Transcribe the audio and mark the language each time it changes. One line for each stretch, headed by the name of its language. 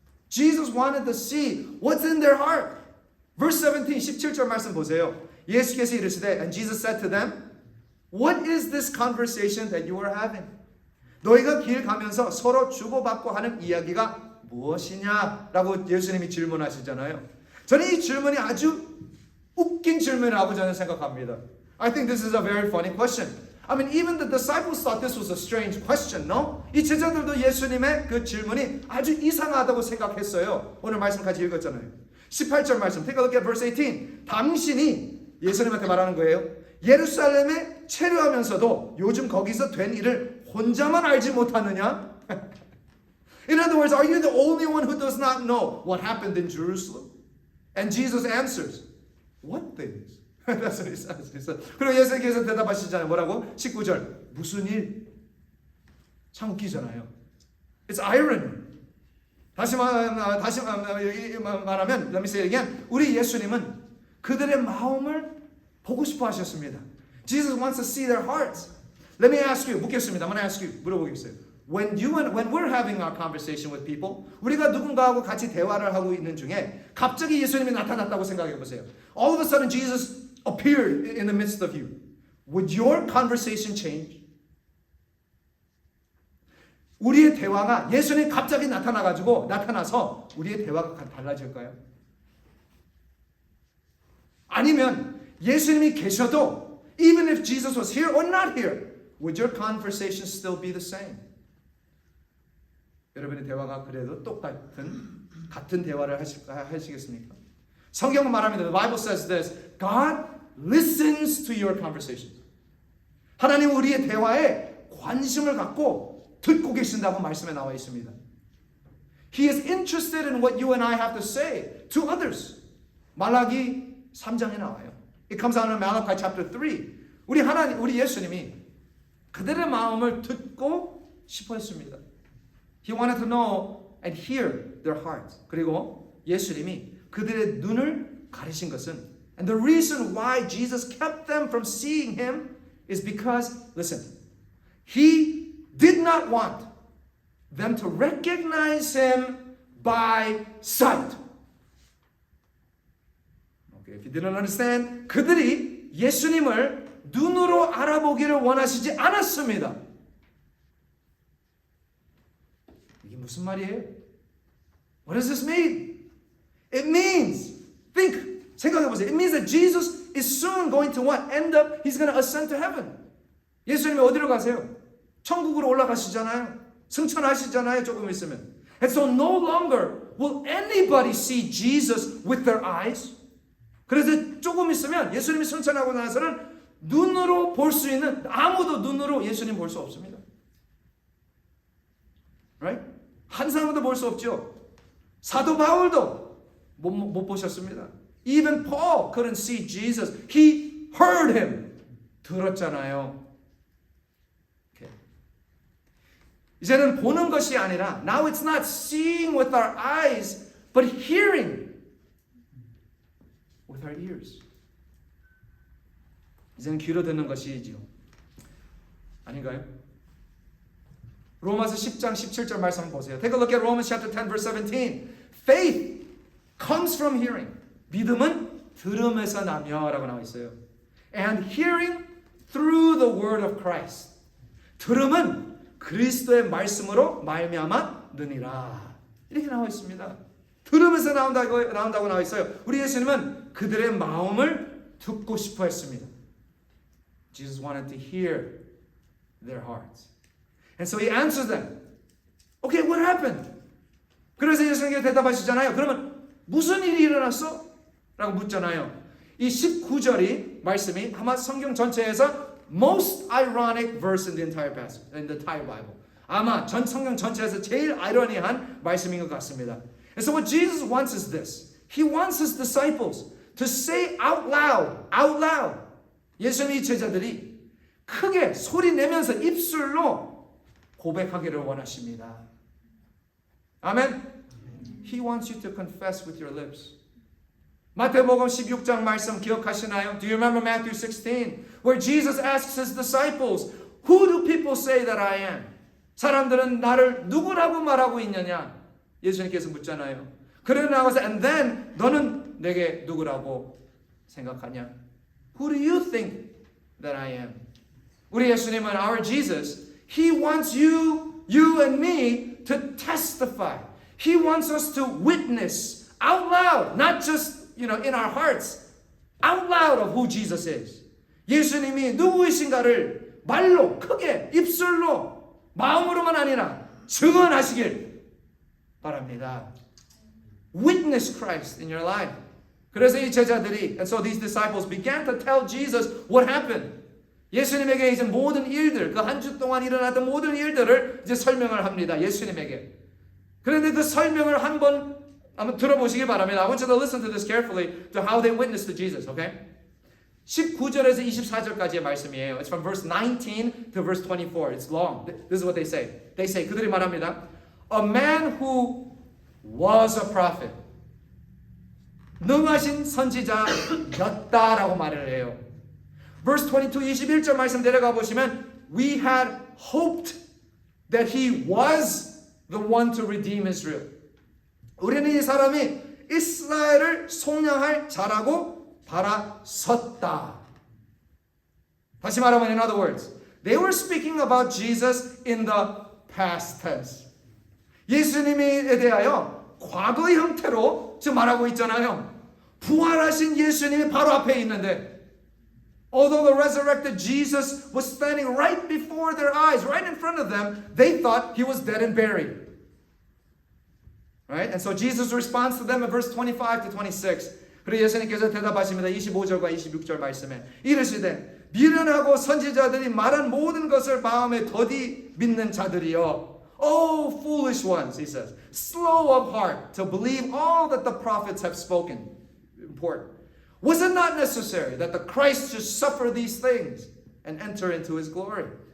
English: Jesus wanted to see what's in their heart. Verse 17,
Korean: 17절 말씀 보세요. 예수께서 이르시되,
English: and Jesus said to them, what is this conversation that you are having?
Korean: 너희가 길 가면서 서로 주고받고 하는 이야기가 무엇이냐? 라고 예수님이 질문하시잖아요. 저는 이 질문이 아주 웃긴 질문이라고 저는 생각합니다.
English: I think this is a very funny question. I mean, even the disciples thought this was a strange question, no?
Korean: 이 제자들도 예수님의 그 질문이 아주 이상하다고 생각했어요. 오늘 말씀 같이 읽었잖아요. 18절 말씀,
English: take a look at verse 18.
Korean: 당신이 예수님한테 말하는 거예요. 예루살렘에 체류하면서도 요즘 거기서 된 일을 혼자만 알지 못하느냐?
English: In other words, are you the only one who does not know what happened in Jerusalem? And Jesus answers, what things? That's what he says.
Korean: 그리고 예수님께서 대답하시잖아요. 뭐라고? 19절. 무슨 일? 참 웃기잖아요.
English: It's irony.
Korean: 다시 말하면,
English: let me say it again.
Korean: 우리 예수님은 그들의 마음을 보고 싶어 하셨습니다.
English: Jesus wants to see their hearts. Let me ask you,
Korean: 묻겠습니다.
English: I'm going to ask you,
Korean: 물어보겠어요.
English: When we're having our conversation with people,
Korean: 우리가 누군가하고 같이 대화를 하고 있는 중에 갑자기 예수님이 나타났다고 생각해 보세요.
English: All of a sudden Jesus appeared in the midst of you. Would your conversation change?
Korean: 우리의 대화가 예수님이 갑자기 나타나서 우리의 대화가 달라질까요? 아니면 예수님이 계셔도
English: even if Jesus was here or not here, would your conversation still be the same?
Korean: 여러분의 대화가 그래도 같은 대화를 하시겠습니까? 성경은 말합니다.
English: The Bible says this. God listens to your conversation.
Korean: 하나님은 우리의 대화에 관심을 갖고 듣고 계신다고 말씀에 나와 있습니다.
English: He is interested in what you and I have to say to others.
Korean: 말라기 3장에 나와요.
English: It comes out in Malachi chapter 3.
Korean: 우리 예수님이 그들의 마음을 듣고 싶어 했습니다.
English: He wanted to know and hear their hearts.
Korean: 그리고 예수님이 그들의 눈을 가리신 것은
English: and the reason why Jesus kept them from seeing him is because, listen, he did not want them to recognize him by sight. Okay, if you didn't understand,
Korean: 그들이 예수님을 눈으로 알아보기를 원하시지 않았습니다. 이게 무슨 말이에요?
English: What does this mean? It means,
Korean: 생각해 보세요.
English: It means that Jesus is soon going to what? He's going to ascend to heaven.
Korean: 예수님이 어디로 가세요? 천국으로 올라가시잖아요. 승천하시잖아요. 조금 있으면.
English: And so no longer will anybody see Jesus with their eyes.
Korean: 그래서 조금 있으면 예수님이 승천하고 나서는 눈으로 볼 수 있는 아무도 눈으로 예수님 볼 수 없습니다. Right? 한 사람도 볼 수 없죠. 사도 바울도 못 보셨습니다.
English: Even Paul couldn't see Jesus. He heard him.
Korean: 들었잖아요.
English: Okay.
Korean: 이제는 보는 것이 아니라
English: now it's not seeing with our eyes but hearing with our ears.
Korean: 이제는 귀로 듣는 것이지요. 아닌가요? 로마서 10장 17절 말씀 보세요.
English: Take a look at Romans chapter 10 verse 17. Faith comes from hearing.
Korean: 믿음은 들음에서 나며라고 나와 있어요.
English: And hearing through the word of Christ.
Korean: 들음은 그리스도의 말씀으로 말미암아 느니라. 이렇게 나와 있습니다. 들으면서 나온다고 나와 있어요. 우리 예수님은 그들의 마음을 듣고 싶어 했습니다.
English: Jesus wanted to hear their hearts. And so he answers them. Okay, what happened?
Korean: 그래서 예수님께서 대답하시잖아요. 그러면 무슨 일이 일어났어? 라고 묻잖아요. 이 19절이 말씀이 아마 성경 전체에서
English: most ironic verse in the entire passage, in the entire Bible.
Korean: 아마 전 성경 전체에서 제일 아이러니한 말씀인 것 같습니다.
English: And so what Jesus wants is this. He wants his disciples to say out loud.
Korean: 예수님의 제자들이 크게 소리 내면서 입술로 고백하기를 원하십니다. 아멘.
English: He wants you to confess with your lips.
Korean: 마태복음 16장 말씀 기억하시나요?
English: Do you remember Matthew 16 where Jesus asks his disciples, Who do people say that I am?
Korean: 사람들은 나를 누구라고 말하고 있느냐? 예수님께서 묻잖아요. 그러고 나와서
English: and then
Korean: 너는 내게 누구라고 생각하냐?
English: Who do you think that I am?
Korean: 우리 예수님은
English: our Jesus, He wants you and me to testify. He wants us to witness out loud, not just in our hearts, out loud of who Jesus is.
Korean: 예수님이 누구이신가를 말로 크게 입술로 마음으로만 아니라 증언하시길 바랍니다.
English: Witness Christ in your life.
Korean: 그래서 이 제자들이,
English: and so these disciples began to tell Jesus what happened.
Korean: 예수님에게 이제 모든 일들, 그 한 주 동안 일어났던 모든 일들을 이제 설명을 합니다. 예수님에게. 그런데 그 설명을 한번 들어보시기 바랍니다.
English: I want you to listen to this carefully to how they witnessed to Jesus, okay?
Korean: 19절에서 24절까지의 말씀이에요.
English: It's from verse 19 to verse 24. It's long. This is what they say. They say,
Korean: 그들이 말합니다.
English: A man who was a prophet.
Korean: 능하신 선지자였다라고 말을 해요.
English: Verse 22,
Korean: 21절 말씀 내려가 보시면
English: We had hoped that he was the one to redeem Israel.
Korean: 우리는 이 사람이 이스라엘을 속량할 자라고 바라섰다. 다시 말하면
English: in other words, they were speaking about Jesus in the past tense.
Korean: 예수님에 대하여 과거의 형태로 지금 말하고 있잖아요. 부활하신 예수님이 바로 앞에 있는데
English: although the resurrected Jesus was standing right before their eyes, right in front of them, they thought he was dead and buried. Right? And so Jesus responds to them in verse 25 to 26.
Korean: 그리고 예수님께서 대답하십니다. 25절과 26절 말씀에 이르시되 미련하고 선지자들이 말한 모든 것을 마음에 더디 믿는 자들이여.
English: Oh, foolish ones, he says, slow of heart to believe all that the prophets have spoken. Important. Was it not necessary that the Christ should suffer these things and enter into his glory?